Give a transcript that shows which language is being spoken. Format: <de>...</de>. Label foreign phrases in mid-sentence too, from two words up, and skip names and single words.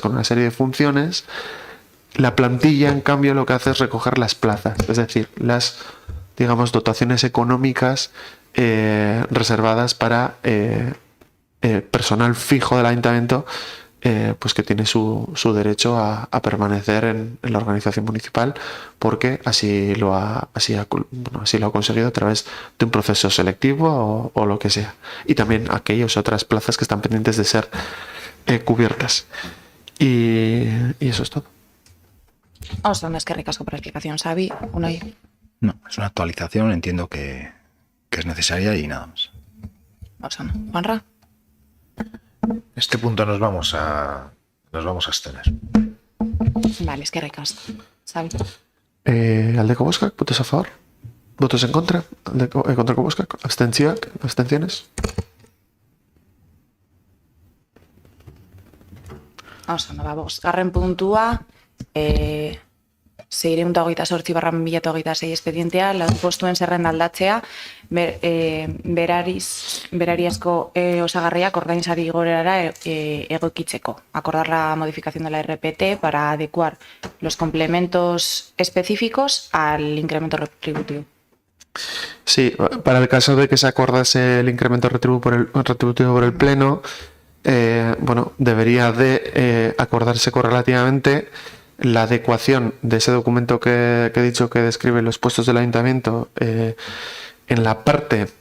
<es>con una serie de funciones, la plantilla, en cambio, lo que hace es recoger las plazas, es decir, las, digamos, dotaciones económicas reservadas para personal fijo del ayuntamiento, pues que tiene su derecho a permanecer en la organización municipal, porque así lo ha conseguido a través de un proceso selectivo o lo que sea. Y también aquellas otras plazas que están pendientes de ser cubiertas. Y eso es todo.</es> <eu>Oso, eskerrik asko</eu> <es>por la explicación, Xavi. Unai. No, es una actualización, entiendo que es necesaria y nada más.</es> <eu>Oso, Juanra.</eu> <es>Este punto nos vamos a abstener. Vale,</es> <eu>eskerrik asko. Xavi. Aldeko bozkak,</eu> <es>votos a favor. Votos en contra.</es> <eu>Kontrako bozkak, abstenciones. Oso, bosgarren puntua, 628/2026 espedientea, postuen zerrenda aldatzea, berariazko osagarriak ordainsari igorerara egokitzeko.</eu> <es>Acordar la modificación de la RPT para adecuar los complementos específicos al incremento retributivo. Sí, para el caso de que se acordase el incremento retributivo por el Pleno, debería de acordarse correlativamente la adecuación de ese documento que he dicho que describe los puestos del ayuntamiento en la parte</es>